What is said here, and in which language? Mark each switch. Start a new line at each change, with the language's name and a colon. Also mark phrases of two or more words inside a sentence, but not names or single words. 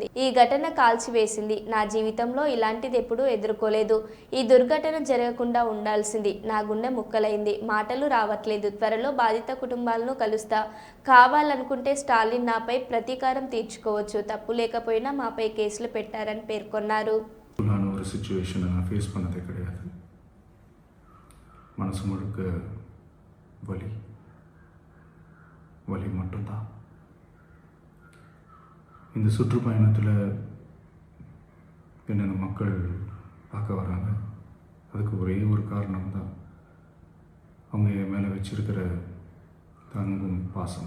Telugu: ఈ ఘటన కాల్చివేసింది. నా జీవితంలో ఇలాంటిది ఎప్పుడూ ఎదుర్కోలేదు. ఈ దుర్ఘటన జరగకుండా ఉండాల్సింది. నా గుండె ముక్కలైంది. మాటలు రావట్లేదు. త్వరలో బాధిత కుటుంబాలను కలుస్తా. కావాలనుకుంటే స్టాలిన్ నాపై ప్రతీకారం తీర్చుకోవచ్చు. తప్పు లేకపోయినా మాపై కేసులు పెట్టారని పేర్కొన్నారు.
Tamil: மனசு முழுக்க வலி வலி மட்டும்தான். இந்த சுற்றுப்பயணத்தில் என்னென்ன மக்கள் பார்க்க வராங்க, அதுக்கு ஒரே ஒரு காரணம் தான் அவங்க என் மேலே வச்சிருக்கிற அன்பும் பாசம்.